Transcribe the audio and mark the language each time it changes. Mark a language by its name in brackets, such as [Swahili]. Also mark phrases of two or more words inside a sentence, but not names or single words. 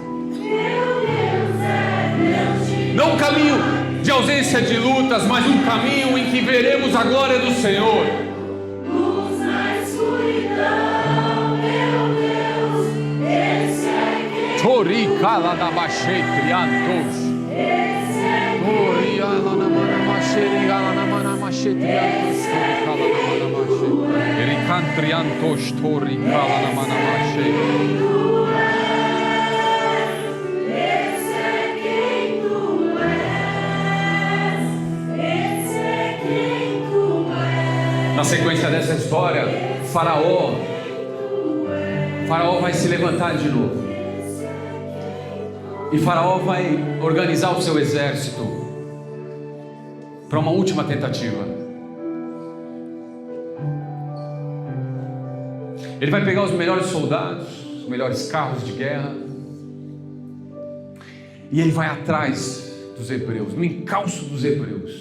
[Portuguese] Não um caminho de ausência de lutas, mas um caminho em que veremos a glória do Senhor. Luz na escuridão, meu Deus, esse é quem Toricala da Bachei Triantos. esse é Toriala na Manamacheriala na Manamachei Triantos. Toricala na Manamachei. Ericantriantos, Toricala na Manamachei. Na sequência dessa história, Faraó vai se levantar de novo. E Faraó vai organizar o seu exército para uma última tentativa. Ele vai pegar os melhores soldados, os melhores carros de guerra, e ele vai atrás dos hebreus, no encalço dos hebreus.